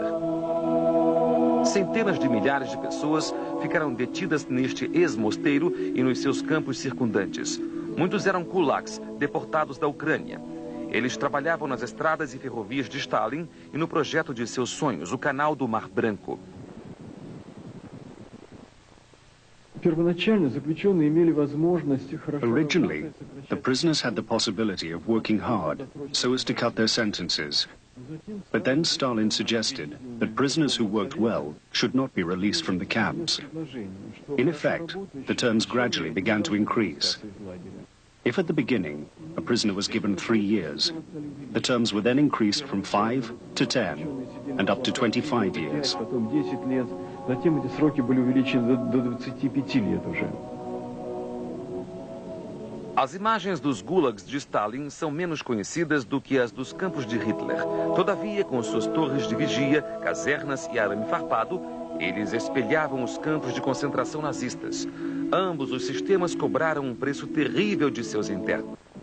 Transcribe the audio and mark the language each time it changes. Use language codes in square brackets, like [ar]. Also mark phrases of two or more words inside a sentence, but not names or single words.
[pt] Centenas de milhares de pessoas ficaram detidas neste ex-mosteiro e nos seus campos circundantes. Muitos eram kulaks, deportados da Ucrânia. Eles trabalhavam nas estradas e ferrovias de Stalin e no projeto de seus sonhos, o Canal do Mar Branco. [en] Originally, the prisoners had the possibility of working hard so as to cut their sentences. But then Stalin suggested that prisoners who worked well should not be released from the camps. In effect, the terms gradually began to increase. If at the beginning a prisoner was given 3 years, the terms were then increased from 5 to 10 and up to 25 years. [ru] Затем эти сроки были увеличены до 25 лет уже. [pt] As imagens dos gulags de Stalin são menos conhecidas do que as dos campos de Hitler. Todavia, com suas torres de vigia, casernas e arame farpado, eles espelhavam os campos de concentração nazistas. Ambos os sistemas cobraram um preço terrível de seus internos.